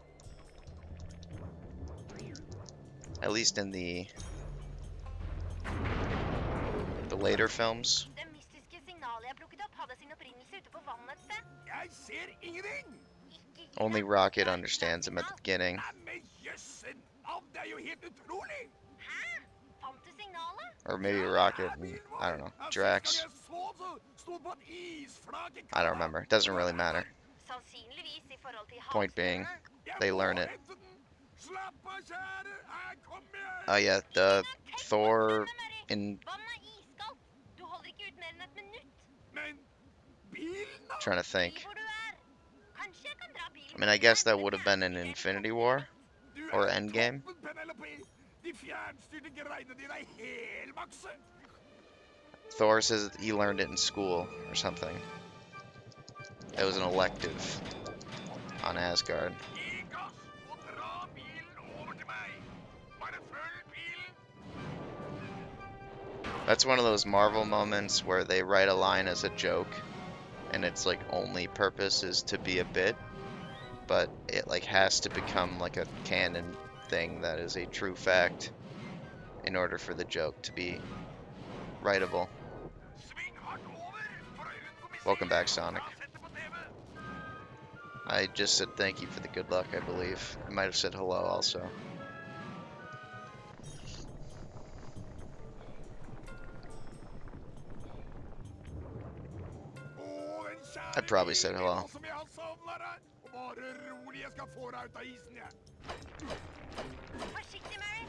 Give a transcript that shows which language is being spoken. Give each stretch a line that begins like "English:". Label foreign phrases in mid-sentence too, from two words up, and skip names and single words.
English: At least in the later films.
Norwegian: Det mystiske signalet jeg plukket opp hadde sin opprinnelse ute på vannet et sted. Jeg ser ingenting!
English: Only Rocket understands him at the beginning.
Norwegian: Neimen, jøssen! Det er jo helt utrolig! Hæ? Fant du signalet?
English: Or maybe Rocket and, I don't know, Drax. I don't remember. It doesn't really matter.
Norwegian: Sannsynligvis i forhold til
English: Point being,
Norwegian: halsbåndene.
English: they learn it.
Norwegian: Slapp av, kjære! Kom igjen!
English: Oh yeah, the Thor in...
Norwegian: Vannet er iskaldt. Du holder ikke ut mer enn et minutt. Men
English: Trying to think. I mean, I guess that would have been in Infinity War or Endgame.
Norwegian: De fjernstyrte greiene dine er helmakse.
English: Thor says that he learned it in school or something. It was an elective on Asgard.
Norwegian: Gi gass og dra bilen over til meg. Bare følg bilen.
English: That's one of those Marvel moments where they write a line as a joke, and its like only purpose is to be a bit, but it like has to become like a canon thing that is a true fact in order for the joke to be writable. Welcome back, Sonic. I just said thank you for the good luck, I believe. I might have said hello also. I probably said hello.
Norwegian: Bare rolig, jeg skal få deg ut av isen, jeg. Forsiktig, Mary.